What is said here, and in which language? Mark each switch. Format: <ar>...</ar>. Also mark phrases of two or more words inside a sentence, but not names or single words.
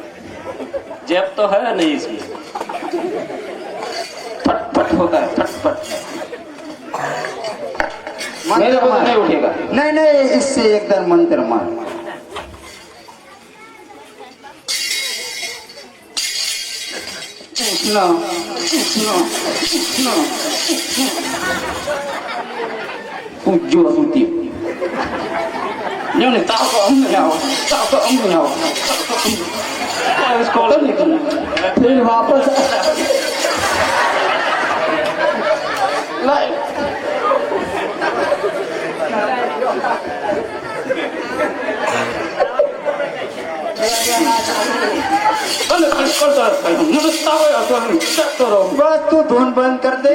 <hi>जेब तो है नहीं इसमें। फट फट होता है, फट फट। मेरे को तो नहीं उठेगा। नहीं नहीं, इससे एकदम मंत्र मार। उठना, उठना, उठना।</hi> <ms>Ujung suti. Yang ni tak kau ambil, tak kau ambil. Sekolah ni kan.</ms> <hi>फिर वापस</hi> <ms>Lain.</ms> <hi>बस तू धुन बंद कर दे।</hi>